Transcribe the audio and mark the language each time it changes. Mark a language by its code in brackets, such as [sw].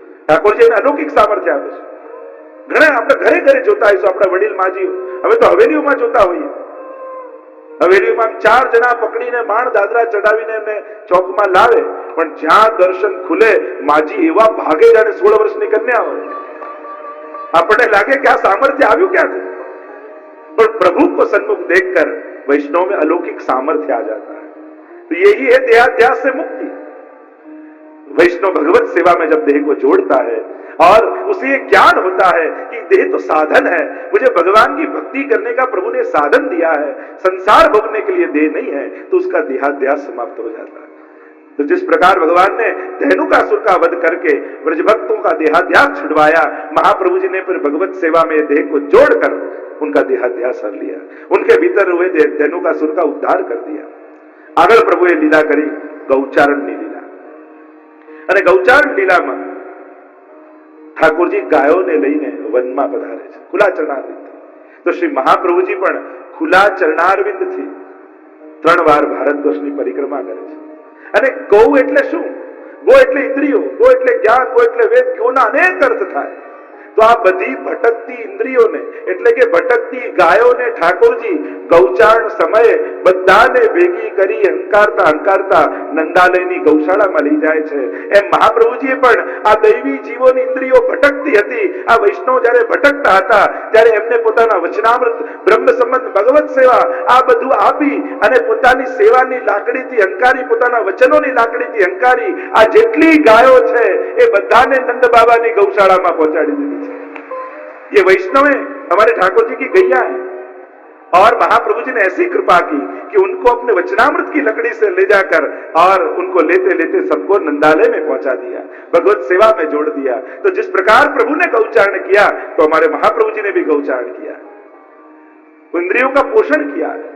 [gu] ઠાકોરજી એને અલૌકિક સામર્થ્ય આપે છે. ઘણા આપણે ઘરે ઘરે જોતા હોઈશું, આપણા વડીલ માજીઓ હવે તો હવેલીઓમાં જોતા હોઈએ. હવેલીઓમાં 4 જણા પકડીને માણ દાદરા ચડાવીને એમને ચોકમાં લાવે, પણ જ્યાં દર્શન ખુલે માજી એવા ભાગે જાણે 16 વર્ષની કન્યા હોય. આપણને લાગે કે આ સામર્થ્ય આવ્યું ક્યાંથી? [hi] पर प्रभु को सन्मुख देखकर वैष्णव में अलौकिक सामर्थ्य आ जाता है. तो यही है देहाध्यास से मुक्ति. वैष्णव भगवत सेवा में जब देह को जोड़ता है और उसे ये ज्ञान होता है कि देह तो साधन है, मुझे भगवान की भक्ति करने का प्रभु ने साधन दिया है, संसार भोगने के लिए देह नहीं है, तो उसका देहाध्यास समाप्त हो जाता है. तो जिस प्रकार भगवान ने धेनुकासुर का वध करके ब्रजभक्तों का देहाध्यास छुड़वाया, महाप्रभु जी ने फिर भगवत सेवा में देह को जोड़कर उनका देहाध्यास हर लिया, उनके भीतर हुए धेनुकासुर का उद्धार कर दिया. [gu] આગળ પ્રભુએ લીલા કરી ગૌચારણની લીલા, અને ગૌચારણ લીલામાં ઠાકોરજી ગાયોને લઈને વનમાં પધારે છે ખુલ્લા ચરણારવિંદ. તો શ્રી મહાપ્રભુજી પણ ખુલ્લા ચરણારવિંદથી 3 વાર ભારતવર્ષની પરિક્રમા કરે છે. અને ગૌ એટલે શું? ગો એટલે ઇન્દ્રિયો, ગો એટલે જ્ઞાન, ગો એટલે વેદ. ગોના અનેક અર્થ થાય. તો આ બધી ભટકતી ઇન્દ્રિયોને એટલે કે ભટકતી ગાયોને ઠાકોરજી ગૌચારણ સમયે બધાને ભેગી કરી હંકારતા નંદાલયની ગૌશાળામાં લઈ જાય છે. એમ મહાપ્રભુજીએ પણ આ દૈવી જીવોની ઇન્દ્રિયો ભટકતી હતી, આ વૈષ્ણવ જ્યારે ભટકતા હતા ત્યારે એમને પોતાના વચનામૃત, બ્રહ્મ સંબંધ, ભગવત સેવા આ બધું આપી અને પોતાની સેવાની લાકડીથી હંકારી, પોતાના વચનોની લાકડીથી હંકારી આ જેટલી ગાયો છે એ બધાને નંદ બાબાની ગૌશાળામાં પહોંચાડી દીધી છે. [hi] ये वैष्णव है, हमारे ठाकुर जी की गैया है. और महाप्रभु जी ने ऐसी कृपा की कि उनको अपने वचनामृत की लकड़ी से ले जाकर और उनको लेते लेते सबको नंदालय में पहुंचा दिया, भगवत सेवा में जोड़ दिया. तो जिस प्रकार प्रभु ने गौचारण किया तो हमारे महाप्रभु जी ने भी गौचारण किया, इंद्रियों का पोषण किया.